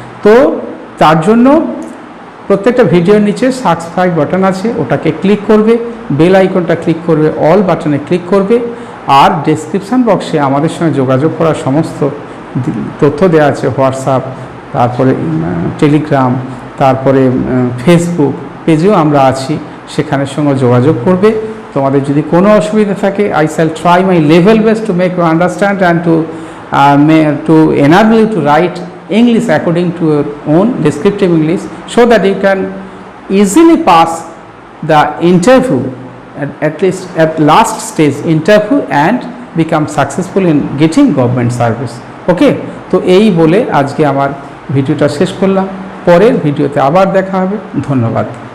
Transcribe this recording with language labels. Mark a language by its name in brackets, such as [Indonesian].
[Bangla] তো তার জন্য প্রত্যেকটা ভিডিওর নিচে সাবস্ক্রাইব বাটন আছে, ওটাকে ক্লিক করবে, বেল আইকনটা ক্লিক করবে, অল বাটনে ক্লিক করবে, আর ডেসক্রিপশান বক্সে আমাদের সঙ্গে যোগাযোগ করার সমস্ত তথ্য দেওয়া আছে। হোয়াটসঅ্যাপ, তারপরে টেলিগ্রাম, তারপরে ফেসবুক পেজেও আমরা আছি, সেখানের সঙ্গে যোগাযোগ করবে। তোমাদের যদি কোনো অসুবিধা থাকে, [English] I shall try my level best to make you understand and to enable you to write English according to your own descriptive English, so that you can easily pass the interview, at least at last stage interview, and become successful in getting government service. [Bangla] ওকে, তো এই বলে আজকে আমার ভিডিওটা শেষ করলাম। পরের ভিডিওতে আবার দেখা হবে। ধন্যবাদ।